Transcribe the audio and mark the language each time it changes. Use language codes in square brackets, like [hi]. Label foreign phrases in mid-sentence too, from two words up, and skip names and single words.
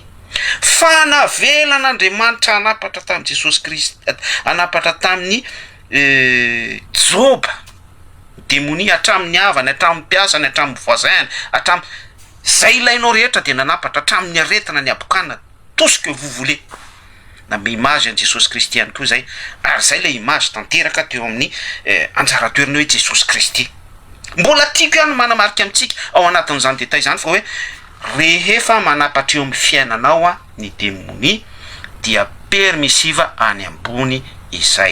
[mg] Fa navelan'Andriamanitra anapatra tamin'ny Jesosy Kristy, anapatra tamin'ny Joba démonie, hatramin'ny havany, hatramin'ny mpiasany, hatramin'ny voisin, hatramin'ny zay ilainao rehetra dia nanapatra, hatramin'ny aretina, ny abokanina, [fr] tout ce que vous voulez. [mg] Name image an Jesosy Kristy ihany koa zay, ary zay le image tanteraka teo amin'ny anjara toerana hoe Jesosy Kristy. Mbola tiako ihany manamarika amintsika ao anatin'izany détail zany fa hoe rehefa manapatra eo amin'ny fiainanao a ny démonie dia permissiva any ambony izay.